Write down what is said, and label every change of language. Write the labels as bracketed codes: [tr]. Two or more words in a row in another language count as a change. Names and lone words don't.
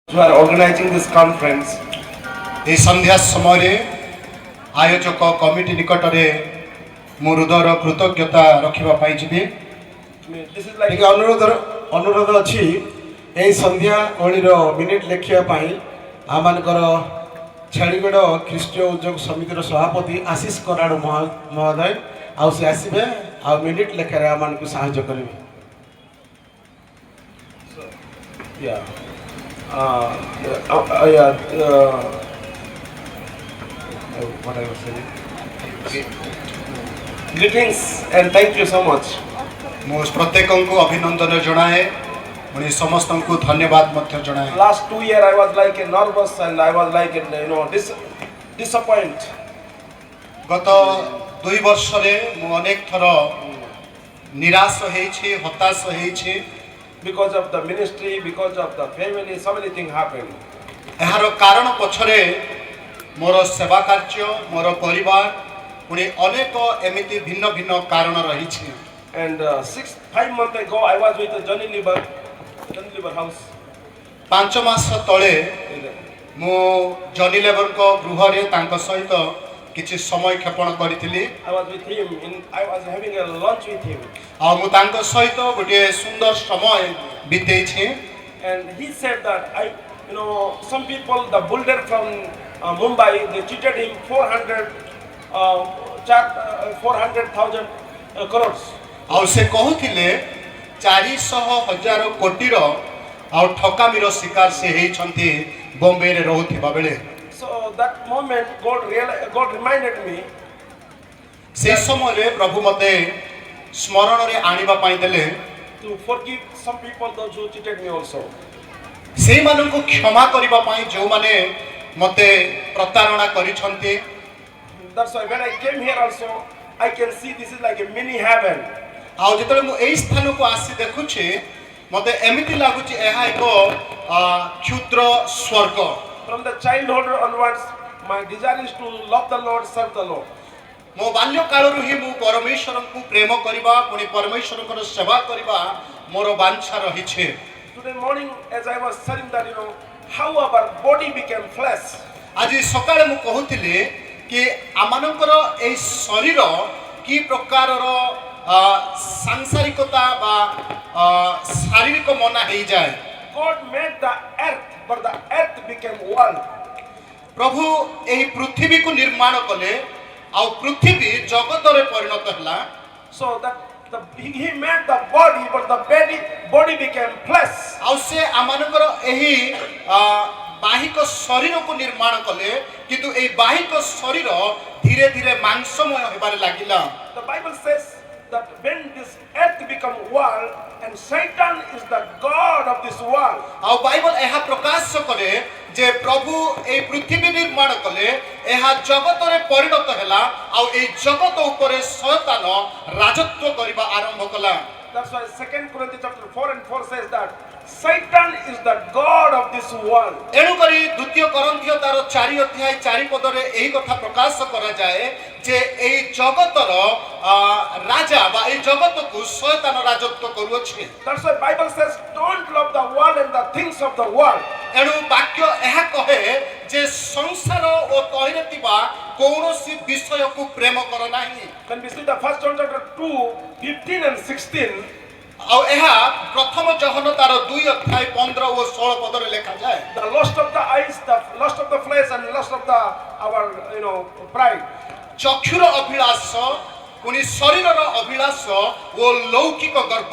[en] who are organizing this conference. [or] ଏହି ସନ୍ଧ୍ୟା ସମୟେ ଆୟୋଜକ କମିଟି ନିକଟରେ ମୁଁ ହୃଦୟର କୃତଜ୍ଞତା ରଖିବା ପାଇଁ ଯିବି। [en] This is like [or] ଟିକେ ଅନୁରୋଧ ଅଛି ଏହି ସନ୍ଧ୍ୟା ଓଳିର ମିନିଟ୍ ଲେଖିବା ପାଇଁ ଆମମାନଙ୍କର ଛେଳିଗଡ଼ ଖ୍ରୀଷ୍ଟୀୟ ଉଦ୍ୟୋଗ ସମିତିର ସଭାପତି ଆଶିଷ କରାଡ଼ ମହୋଦୟ ଆଉ ସେ ଆସିବେ ଆଉ ମିନିଟ୍ ଲେଖାରେ ଆମମାନଙ୍କୁ ସାହାଯ୍ୟ କରିବେ। [en] yeah. Yeah. What I was saying. Greetings and thank you so much. [or] ମୁଁ ପ୍ରତ୍ୟେକଙ୍କୁ ଅଭିନନ୍ଦନ ଜଣାଏ ପୁଣି ସମସ୍ତଙ୍କୁ ଧନ୍ୟବାଦ ମଧ୍ୟ ଜଣାଏ। [en] Last 2 years I was like nervous and I was like disappointed. [or] ଗତ 2 ବର୍ଷରେ ମୁଁ ଅନେକ ଥର ନିରାଶ ହେଇଛି, ହତାଶ ହେଇଛି। [en] Because of the ministry, because of the family, so many things happened. [or] ଏହାର କାରଣ ପଛରେ ମୋର ସେବା କାର୍ଯ୍ୟ, ମୋର ପରିବାର ପୁଣି ଅନେକ ଏମିତି ଭିନ୍ନ ଭିନ୍ନ କାରଣ ରହିଛି। [en] And 5 months ago I was with Johnny Liver house. [or] 5 ମାସ ତଳେ ମୁଁ ଜନି ଲେବରଙ୍କ ଗୃହରେ ତାଙ୍କ ସହିତ କିଛି ସମୟ କ୍ଷେପଣ କରିଥିଲି। [en] I was with him I was having a lunch with him. [or] ଆଉ ମୁଁ ତାଙ୍କ ସହିତ ଗୋଟିଏ ସୁନ୍ଦର ସମୟ ବିତେଇଛି। [en] And he said that some people, the builder from Mumbai, they cheated him 400,000 crores. [or] ଆଉ ସେ କହୁଥିଲେ 400,000 କୋଟିର ଆଉ ଠକାମିର ଶିକାର ସେ ହେଇଛନ୍ତି ବମ୍ବେରେ ରହୁଥିବା ବେଳେ। [en] So that moment God reminded me [or] ସେହି ସମୟରେ ପ୍ରଭୁ ମୋତେ ସ୍ମରଣରେ ଆଣିବା ପାଇଁ ଦେଲେ [en] to forgive some people those who cheated me also. [or] ସେଇମାନଙ୍କୁ କ୍ଷମା କରିବା ପାଇଁ ଯେଉଁମାନେ ମୋତେ ପ୍ରତାରଣା କରିଛନ୍ତି। [en] That's why when I came here also I can see this is like a mini heaven. [or] ଆଉ ଯେତେବେଳେ ମୁଁ ଏହି ସ୍ଥାନକୁ ଆସି ଦେଖୁଛି ମୋତେ ଏମିତି ଲାଗୁଛି ଏହା ଏକ କ୍ଷୁଦ୍ର ସ୍ୱର୍ଗ। [en] From the childhood onwards my desire is to love the Lord, serve the Lord. [or] ମୋ ବାଲ୍ୟ କାଳରୁ ହିଁ ମୁଁ ପରମେଶ୍ୱରଙ୍କୁ ପ୍ରେମ କରିବା ପୁଣି ପରମେଶ୍ୱରଙ୍କର ସେବା କରିବା ମୋର ବାଞ୍ଛା ରହିଛି। [en] Today morning as I was studying that how our body became flesh. [or] ଆଜି ସକାଳେ ମୁଁ କହୁଥିଲି କି ଆମମାନଙ୍କର ଏହି ଶରୀର କି ପ୍ରକାରର ସାଂସାରିକତା ବା ଶାରୀରିକ ମନା ହେଇଯାଏ। [en] God made the earth but the earth became world. [or] ପ୍ରଭୁ ଏହି ପୃଥିବୀକୁ ନିର୍ମାଣ କଲେ ଆଉ ପୃଥିବୀ ଜଗତରେ ପରିଣତ ହେଲା। [en] So that he made the body but the body became flesh. [or] ଆଉ ସେ ଆମମାନଙ୍କର ଏହି ବାହିକ ଶରୀରକୁ ନିର୍ମାଣ କଲେ କିନ୍ତୁ ଏହି ବାହିକ ଶରୀର ଧୀରେ ଧୀରେ ମାଂସମୟ ହେବାରେ ଲାଗିଲା। [en] The Bible says that when this earth become world and Satan is the god of this world. [or] ଆଉ ବାଇବଲ ଏହା ପ୍ରକାଶ କରେ ଯେ ପ୍ରଭୁ ଏହି ପୃଥିବୀ ନିର୍ମାଣ କଲେ ଏହା ଜଗତରେ ପରିଣତ ହେଲା ଆଉ ଏହି ଜଗତ ଉପରେ ଶୟତାନ ରାଜତ୍ୱ କରିବା ଆରମ୍ଭ କଲା। [en] That's why 2 Corinthians chapter 4 and 4 says that Satan is the god of this world. [or] ଏଣୁ କରି ଦ୍ୱିତୀୟ କରନ୍ଥୀୟ ତାର 4 ଅଧ୍ୟାୟ 4 ପଦରେ ଏହି କଥା ପ୍ରକାଶ କରାଯାଏ ଯେ ଏହି ଜଗତର ରାଜା ବା ଏହି ଜଗତକୁ ଶୟତାନ ରାଜତ୍ୱ କରୁଅଛି। [en] That's why Bible says don't love the world and the things of the world. [or] ଏଣୁ ବାକ୍ୟ ଏହା କହେ ଯେ ସଂସାର ଓ ତହିଁରେ ଥିବା କୌଣସି ବିଷୟକୁ ପ୍ରେମ କର ନାହିଁ। [en] When we see the 1 John chapter 2 15 and 16, [or] ଆଉ ଏହା ପ୍ରଥମ ଯୋହନ ତାର 2 ଅଧ୍ୟାୟ 15 ଓ 16 ପଦରେ ଲେଖାଯାଏ। [en] the lust of the eyes, the lust of the flesh and lust of our pride. [or] ଚକ୍ଷୁର ଅଭିଳାଷ ପୁଣି ଶରୀରର ଅଭିଳାଷ ଓ ଲୌକିକ ଗର୍ବ।